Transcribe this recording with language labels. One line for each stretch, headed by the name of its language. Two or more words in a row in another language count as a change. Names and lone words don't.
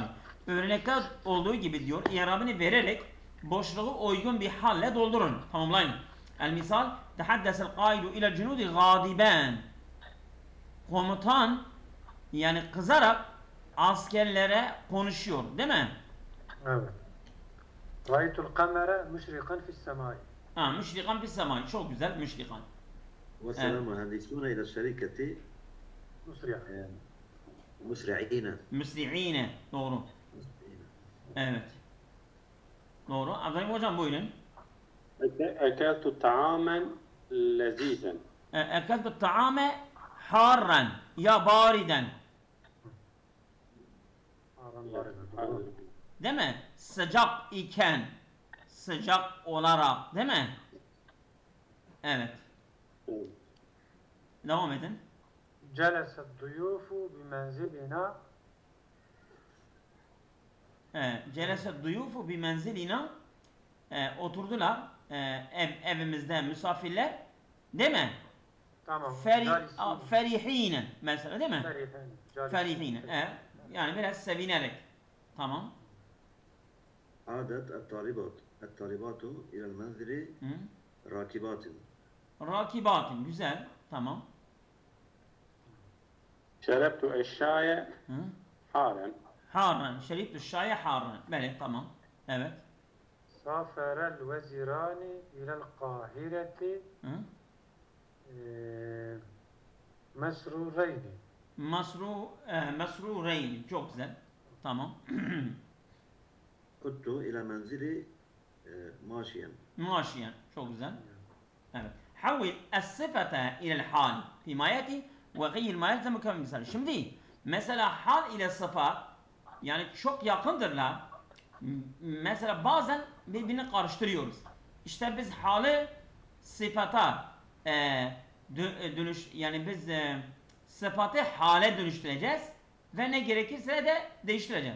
Turkish: Örnekte olduğu gibi diyor, i'rabını vererek boşluğu uygun bir halle doldurun. Tamamlayın.
Arabic: المثال تحدث القائد إلى الجنود غاضبا.
Turkish: Komutan yani kızarak askerlere konuşuyor, değil mi? Evet.
Arabic: رأيت القمر مشرقا في السماء.
Turkish: Ha,
Arabic: مشرقا في السماء.
Turkish: Çok güzel, müşrikan.
Arabic: وصل مهندسون إلى الشركة مسرعا. مسرعين.
Turkish: Müsri'ine. Doğru. Evet. Doğru. Abdülhamid hocam buyurun.
Arabic: أكلت طعاما لذيذا. أكلت الطعام حارا أو باردا.
Turkish: Değil mi? Sıcak iken, sıcak olarak, değil mi? Evet. Devam edin.
Arabic: جلس الضيوف بمنزلنا. جلس الضيوف بمنزلنا.
Turkish: Oturdular evimizde misafirler, değil mi? Tamam. Ferihine mesela, değil mi? Ferihine. Ferihine. Evet. Yani biraz sevinerek. Tamam.
Arabic: عادت الطالبات إلى المنزل راكبات.
Turkish: Rakibatin. Güzel. Tamam.
Arabic: شربت الشاي حارا.
Turkish: Harran.
Arabic: شربت الشاي حارا.
Turkish: Böyle tamam. Evet.
Arabic: سافر الوزيران إلى القاهرة مسرورين.
Turkish: Mesrureyn. Çok güzel. Tamam.
Arabic: كنت إلى منزلي ماشيا. ماشيا.
Turkish: Çok güzel. Evet.
Arabic: حول الصفة إلى الحال فيما يأتي وغير ما يلزم كما مثال.
Turkish: Şimdi mesela hal ile sıfat yani çok yakındırlar. Mesela bazen birbirini karıştırıyoruz. İşte biz hali sıfata yani biz sıfatı hale dönüştüreceğiz ve ne gerekirse de değiştireceğiz.